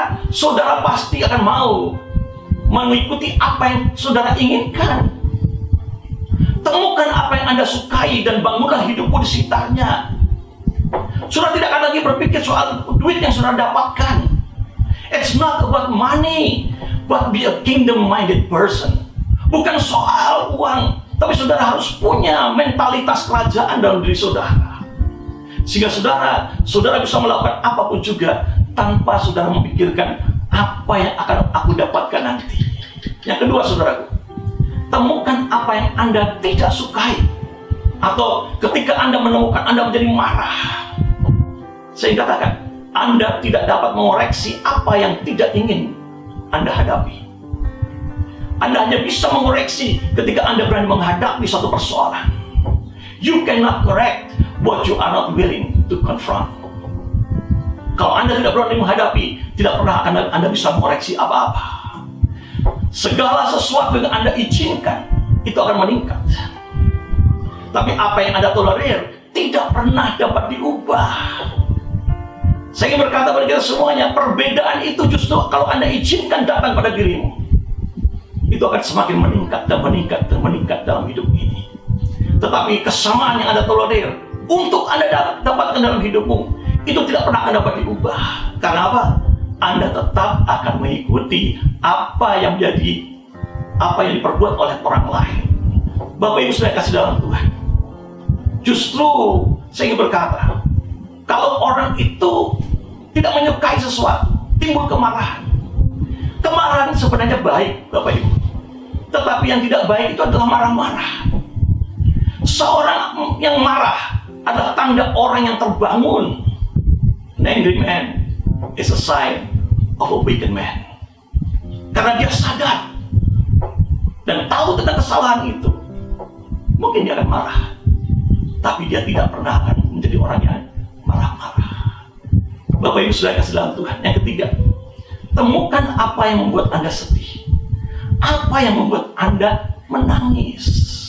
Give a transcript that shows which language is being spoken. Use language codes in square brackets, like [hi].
[id] Saudara pasti akan mau mengikuti apa yang saudara inginkan. Temukan apa yang Anda sukai dan bangunlah hidupmu di sekitarnya. Saudara tidak akan lagi berpikir soal duit yang saudara dapatkan. [en] It's not about money, but be a kingdom-minded person. [id] Bukan soal uang, tapi saudara harus punya mentalitas kerajaan dalam diri saudara. Sehingga saudara bisa melakukan apapun juga tanpa saudara memikirkan apa yang akan aku dapatkan nanti. Yang kedua saudaraku, temukan apa yang Anda tidak sukai. Atau ketika Anda menemukan, Anda menjadi marah. Saya katakan, Anda tidak dapat mengoreksi apa yang tidak ingin Anda hadapi. Anda hanya bisa mengoreksi ketika Anda berani menghadapi suatu persoalan. [en] You cannot correct what you are not willing to confront. [id] Kalau Anda tidak berani menghadapi, tidak pernah akan Anda bisa mengoreksi apa-apa. Segala sesuatu yang Anda izinkan, itu akan meningkat. Tapi apa yang Anda tolerir, tidak pernah dapat diubah. Saya ingin berkata pada kita semuanya, perbedaan itu justru kalau Anda izinkan datang pada dirimu, itu akan semakin meningkat dan meningkat dan meningkat dalam hidup ini. Tetapi kesamaan yang Anda tolerir untuk Anda dapatkan dalam hidupmu, itu tidak pernah akan dapat diubah. Karena apa? Anda tetap akan mengikuti apa yang diperbuat oleh orang lain. Bapak Ibu saya kasih dalam Tuhan, justru saya ingin berkata, kalau orang itu tidak menyukai sesuatu, timbul kemarahan. Kemarahan sebenarnya baik, Bapak Ibu. Tetapi yang tidak baik itu adalah marah-marah. Seorang yang marah adalah tanda orang yang terbangun. [en] An angry man is a sign of a wicked man. [id] Karena dia sadar dan tahu tentang kesalahan itu, mungkin dia akan marah, tapi dia tidak pernah akan menjadi orang yang marah-marah. Bapak Ibu sudah kasih dalam Tuhan. Yang ketiga, temukan apa yang membuat Anda sedih, apa yang membuat Anda menangis.